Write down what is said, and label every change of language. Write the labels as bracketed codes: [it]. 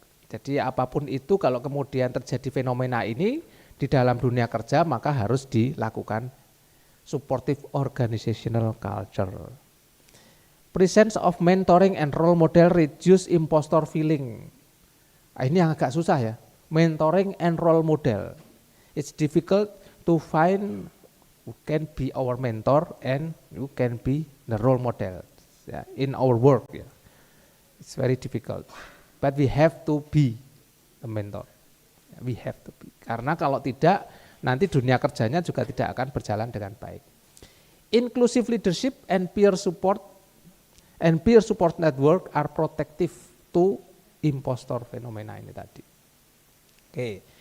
[id] Jadi apapun itu kalau kemudian terjadi fenomena ini di dalam dunia kerja maka harus dilakukan [en] supportive organizational culture. Presence of mentoring and role model reduce impostor feeling. [id] Ini yang agak susah ya. [en] Mentoring and role model. It's difficult to find who can be our mentor and who can be the role model ya, in our work ya. It's very difficult, but we have to be a mentor. We have to be. [id] Karena kalau tidak nanti dunia kerjanya juga tidak akan berjalan dengan baik. [en] Inclusive leadership and peer support network are protective to impostor [id] fenomena ini tadi. [en] Oke.